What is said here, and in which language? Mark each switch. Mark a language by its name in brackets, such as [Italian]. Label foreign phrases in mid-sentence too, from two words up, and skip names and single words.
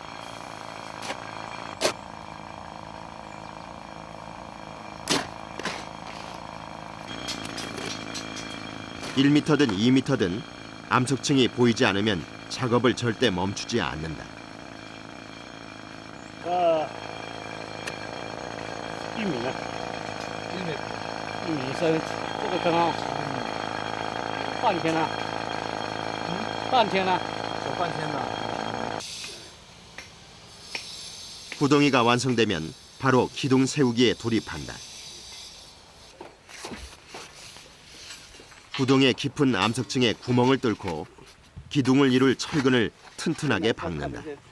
[Korean] (1m든) (2m든) 암석층이 보이지 않으면 작업을 절대 멈추지 않는다. [Chinese] 1 米呢？1米深，这个坑啊，半天了，半天了，走半天了。 [Korean] 구덩이가 완성되면 바로 기둥 세우기에 돌입한다. 구덩이의 깊은 암석층에 구멍을 뚫고 기둥을 이룰 철근을 튼튼하게 박는다.